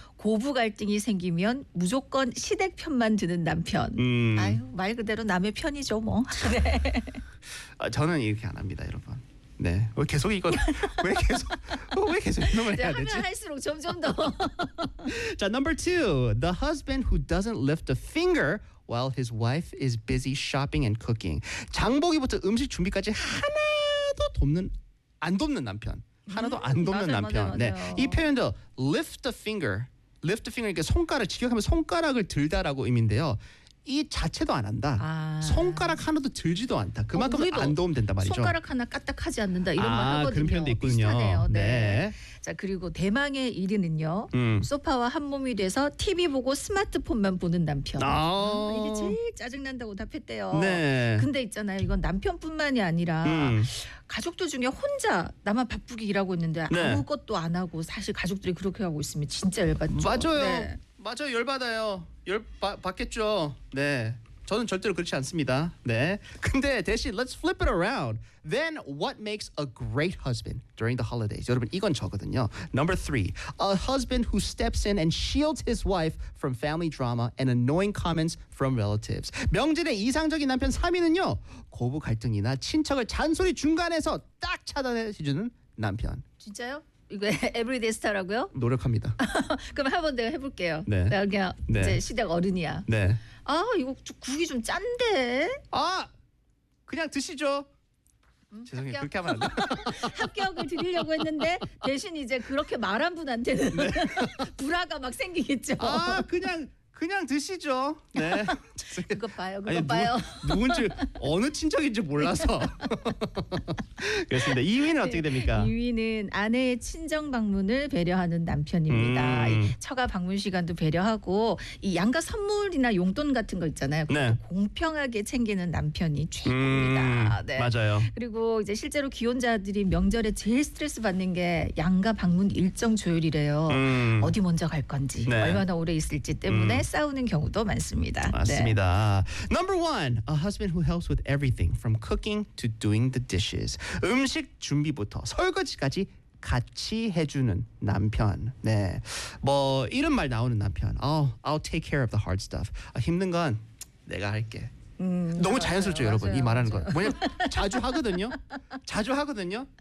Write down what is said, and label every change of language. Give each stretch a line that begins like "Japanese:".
Korean: 고부 갈등이 생기면 무조건 시댁 편만 드는 남편. 아유, 말 그대로 남의 편이죠, 뭐. 네. 아, 저는 이렇게 안 합니다, 여러분. 네. 왜 계속 이거 왜 계속 이놈을 해야 되지? 하면 할수록 점점 더.
English: 자, number 2. The husband who doesn't lift a finger while his wife is busy shopping and cooking.
Korean: 장보기부터 음식 준비까지 하나도 안 돕는 남편. 하나도 안 돕는 남편. 맞아요. 네. 이 표현도
English: lift a finger
Korean: 이게 손가락 직역하면 손가락을 들다라고 의미인데요. 이 자체도 안 한다. 아. 손가락 하나도 들지도 않다. 그만큼 안 도움 된다 말이죠. 손가락 하나 까딱하지 않는다 이런 아, 말 하거든요. 그런 표현도 있군요. 네. 네. 자 그리고 대망의 1위는요. 소파와 한 몸이 돼서 TV 보고 스마트폰만 보는 남편. 아. 이게 제일 짜증 난다고 답했대요. 네. 근데 있잖아요. 이건 남편뿐만이 아니라. 가족들 중에 혼자 나만 바쁘게 일하고 있는데 네. 아무것도 안 하고 사실 가족들이 그렇게 하고 있으면 진짜 열받죠. 맞아요. 네. 맞아요. 열받아요. 열받겠죠. 네. 저는 절대로 그렇지 않습니다. 네. 근데 대신
English: let's flip it around. Then what makes a great husband during the holidays?
Korean: 여러분 이건 저거든요.
English: Number three, a husband who steps in and shields his wife from family drama and annoying comments from relatives.
Korean: 명진의 이상적인 남편 3위는요. 고부 갈등이나 친척을 잔소리 중간에서 딱 차단해주는 남편. 진짜요? 이거 에브리데이 스타라고요? 노력합니다. 그럼 한번 내가 해볼게요. 네. 내가 그냥 네. 이제 시댁 어른이야. 네. 아 이거 좀 국이 좀 짠데. 아 그냥 드시죠. 죄송해요. 합격. 그렇게 하면 안 돼. 합격을 드리려고 했는데 대신 이제 그렇게 말한 분한테는 네. 불화가 막 생기겠죠. 아 그냥 드시죠. 네. 그거 봐요. 그거 아니, 봐요. 누군지 어느 친척인지 몰라서. 그렇습니다. 2위는 어떻게 됩니까? 2위는 아내의 친정 방문을 배려하는 남편입니다. 처가 방문 시간도 배려하고 이 양가 선물이나 용돈 같은 거 있잖아요. 네. 공평하게 챙기는 남편이 최고입니다. 네. 맞아요. 그리고 이제 실제로 기혼자들이 명절에 제일 스트레스 받는 게 양가 방문 일정 조율이래요. 어디 먼저 갈 건지 네. 얼마나 오래 있을지 때문에 싸우는 경우도 많습니다. 맞습니다. 네.
English: Number one, a husband who helps with everything from cooking to doing the dishes.
Korean: 음식 준비부터 설거지까지 같이 해주는 남편. 네, 뭐 이런 말 나오는 남편.
English: I'll take care of the hard stuff.
Korean: 아, 힘든 건 내가 할게. 너무 자연스럽죠, 맞아요, 여러분. 맞아요. 이 말하는 건. 뭐냐? 자주 하거든요. 자주 하거든요.